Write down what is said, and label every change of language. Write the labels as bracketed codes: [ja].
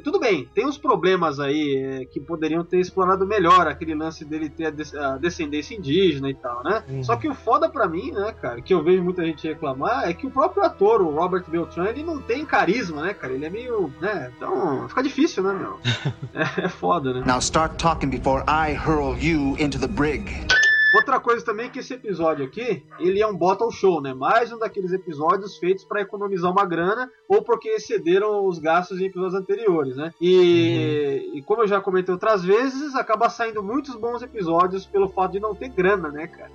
[pt] Tudo bem, tem uns problemas aí que poderiam ter explorado melhor, aquele lance dele ter a descendência indígena e tal, né? Uhum. Só que o foda pra mim, né, cara, que eu vejo muita gente reclamar, é que o próprio ator, o Robert Beltran, ele não tem carisma, né, cara? Ele é meio, né, então fica difícil, né, meu? É foda, né? [en] Now start talking before I hurl you into the brig. [pt] Outra coisa também é que esse episódio aqui, ele é um bottle show, né? Mais um daqueles episódios feitos pra economizar uma grana ou porque excederam os gastos em episódios anteriores, né? E como eu já comentei outras vezes, acaba saindo muitos bons episódios pelo fato de não ter grana, né, cara?